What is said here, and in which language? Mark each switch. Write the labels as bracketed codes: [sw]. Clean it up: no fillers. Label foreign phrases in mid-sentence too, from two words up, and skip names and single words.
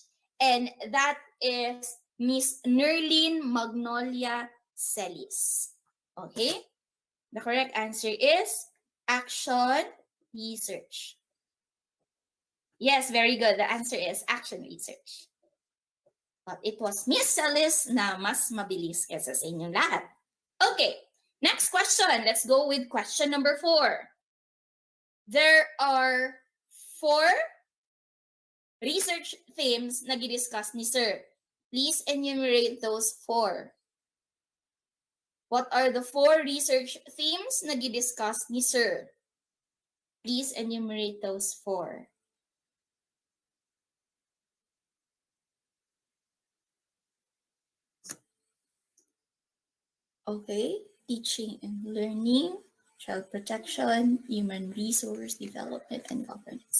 [en] And that is Miss Nerlin Magnolia Celis. Okay? The correct answer is action research. Yes, very good. The answer is action research. But it was [tl] Miss Celis na mas mabilis kesa sa inyong lahat. [en] Okay, next question. Let's go with question number 4. There are 4 research themes [hil] na gidiscuss ni [en] Sir. Please enumerate those 4. What are the 4 research themes [hil] na gidiscuss ni [en] Sir? Please enumerate those 4. Okay, teaching and learning, child protection, human resource development, and governance.